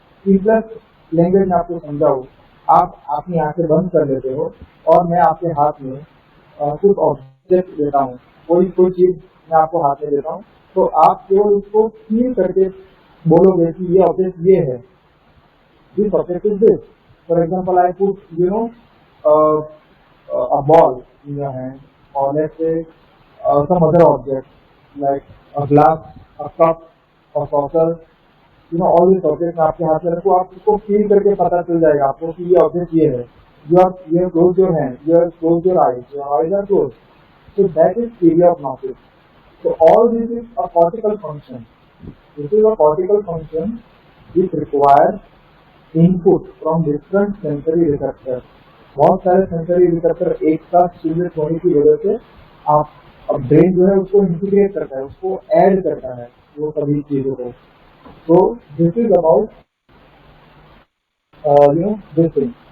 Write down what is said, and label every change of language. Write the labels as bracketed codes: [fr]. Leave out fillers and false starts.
[hi] Simplest language में आपको समझाऊं, आप अपनी आंखें बंद कर लेते हो और मैं आपके हाथ में कुछ ऑब्जेक्ट देता हूँ, कोई चीज मैं आपको हाथ में देता हूँ, तो आप केवल उसको फील करके बोलोगे कि ये ऑब्जेक्ट ये है. [en] This object is this. For example, I put a ball in your hand, or let's say some other object like a glass, a cup, a saucer. all these objects [hi] आपके हाथ में रखो, आप उसको फील करके पता चल जाएगा आपको कि ये ऑब्जेक्ट ये है. [en] You have closed your hand, you have closed your eyes are closed. So that is theory of gnosis. So all this is a cortical function. This is a cortical function which requires input from different sensory receptors. [hi] बहुत सारे sensory receptor एक साथ stimulate होने की वजह से आप brain जो है उसको इंटीग्रेट करता है, उसको ऐड करता है वो सभी चीजों को. [en] So this is about this thing.